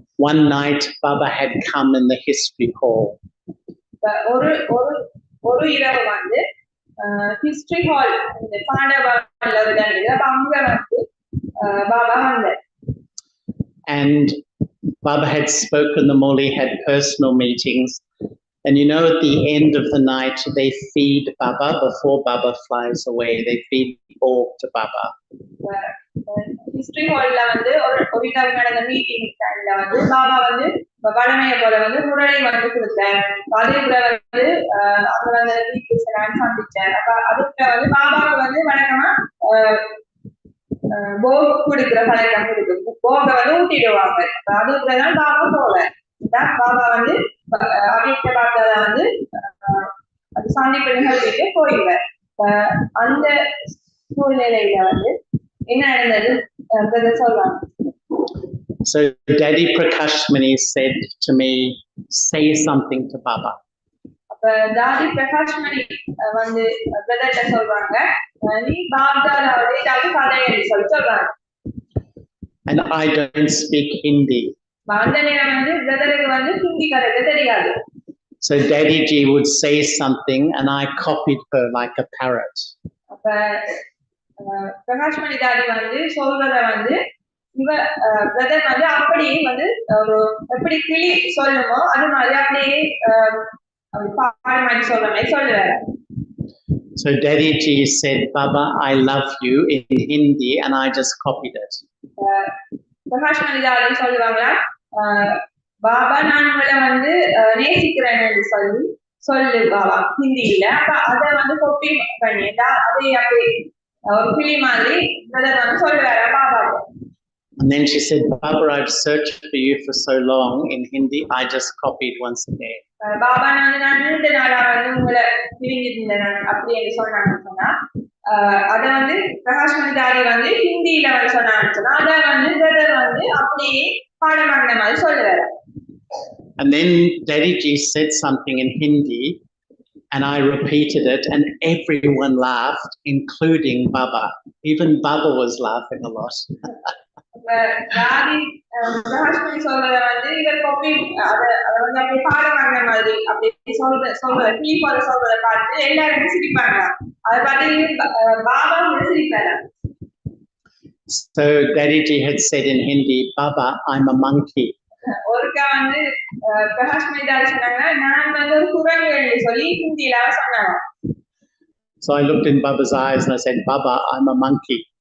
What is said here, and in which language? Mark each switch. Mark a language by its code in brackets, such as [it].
[en] One night, Baba had come in the history hall. [ta] ஒரு இரவு வந்து ஹிஸ்டரி ஹால் இந்த பாண்டவன்ல அங்க வந்து பாபா வந்தார். [en] And Baba had spoken them all. He had personal meetings. And you know, at the end of the night, they feed Baba before Baba flies away. They feed pork to Baba. [ta] History ஹால்ல வந்து ஒரு இரவு நடந்த meeting டைம்ல வந்து பாபா வந்து வடமையை போல வந்து முரளி வந்து கொடுத்தார். அதுக்குள்ள வந்து அங்க வந்து நான் சந்திச்சேன். அப்ப அதுக்குள்ள வந்து பாபாவை வந்து வழக்கமா போக குடிக்கிற பழக்கம் இருக்கு. போக வந்து ஊட்டிடுவாங்க. அதுக்குள்ளதான் பாபா போவார். பாபா வந்து அவ்யக்த பாப்தாதா வந்து அது சந்திப்பு நிகழ்ச்சிக்கு போயிடுவார். அந்த சூழ்நிலையில வந்து என்ன நடந்தது சொல்றாங்க. [en] So Daddy Prakashmani said to me, say something to Baba. [ta] Daddy Prakashmani வந்து பிரதர்ட்ட சொல்றாங்க நீ பாப்தாதாவோட ஏதாவது கதையை சொல்றாங்க. [en] And I don't speak Hindi. [ta] அந்த நேரம் வந்து பிரதருக்கு வந்து ஹிந்தி கதை தெரியாது. [en] So Daddy Ji would say something and I copied her like a parrot. [ta] அப்ப பிரகாஷ்மணி தாடி வந்து சொல்றத வந்து இவ பிரதர் வந்து அப்படியே வந்து ஒரு எப்படி கிளி சொல்லுமோ அது மாதிரி அப்படியே பாட மாதிரி சொல்ற மாதிரி சொல்லுவாரு. [en] So Daddy Ji said, Baba, I love you in Hindi, and I just copied it. [ta] Prakashmani தாடி சொல்லுவாங்களா பாபா நான் உங்களை வந்து நேசிக்கிறேன்னு சொல்லு பாபா ஹிந்தியில. அப்ப அதை வந்து காப்பி பண்ணிட்டா அதே அப்படியே ஒரு கிளி மாதிரி பிரதர் வந்து சொல்லுவாரு Baba. [en] And then she said, Baba, I've searched for you for so long in Hindi, I just copied once again. [ta] Baba நான் நீண்ட நாளா உங்களை பிரிஞ்சிருந்தேன் அப்படின்னு சொன்னாங்க. அதை பிரகாஷ் மணிதாரி ஹிந்தியில சொன்னாங்க. அதை பிரதர் அப்படியே பாடமாங்கின மாதிரி சொல்லுவாரு. [en] And then Daddy Ji said something in Hindi, and I repeated it, and everyone laughed, including Baba. Even Baba was laughing a lot. [ta] தாடி பிரகாஷ் மணி சொல்றத இவர் காப்பி அதை அப்படியே பாடமாங்கின மாதிரி அப்படி சொல்றத கிளிப்பாத சொல்றத பார்த்து எல்லாருமே சிரிப்பாங்க. அதை பார்த்து Baba சிரிப்பாரு. [en] So Daddy Ji had said in Hindi, Baba, I'm a monkey. [ta] ஒருக்கா பிரகாஷ் மணிதாரி சொன்னாங்க, நான் ஒரு குரங்கு சொல்லி ஹிந்தியில சொன்னாங்க. [en] So I looked in Baba's eyes and I said, Baba, I'm a monkey.